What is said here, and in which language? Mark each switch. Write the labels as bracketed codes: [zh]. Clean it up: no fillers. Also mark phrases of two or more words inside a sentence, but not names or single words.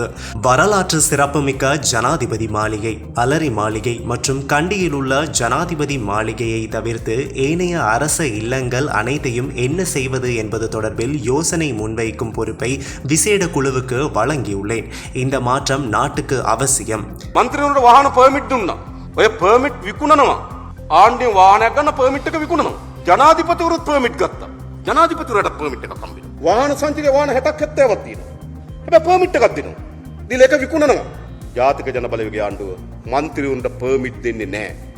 [ta] வரலாற்று சிறப்புமிக்க ஜனாதிபதி மாளிகை, அலரி மாளிகை மற்றும் கண்டியில் உள்ள ஜனாதிபதி மாளிகையை தவிர்த்து ஏனைய அரச இல்லங்கள் அனைத்தையும் என்ன செய்வது என்பது தொடர்பில் யோசனை முன்வைக்கும் பொறுப்பை விசேட குழுவுக்கு வழங்கியுள்ளேன். இந்த மாற்றம் நாட்டுக்கு அவசியம். [si] මන්ත්‍රීවරුන්ට වාහන පර්මිට් දුන්නා. ඔය පර්මිට් විකුණනවා. ආණ්ඩුවෙන් වාහනයක් ගන්න පර්මිට් එක විකුණනවා. ජනාධිපතිවරුත් පර්මිට් ගත්තා. ජනාධිපතිවරට පර්මිට් එකක් හම්බෙනවා. වාහන සංචාරයේ වාහන 60ක් 70ක් තියෙනවා. හැබැයි පර්මිට් එකක් දෙනවා. දීලා ඒක විකුණනවා. ජාතික ජන බලවේගයේ ආණ්ඩුව මන්ත්‍රීවරුන්ට පර්මිට් දෙන්නේ නැහැ.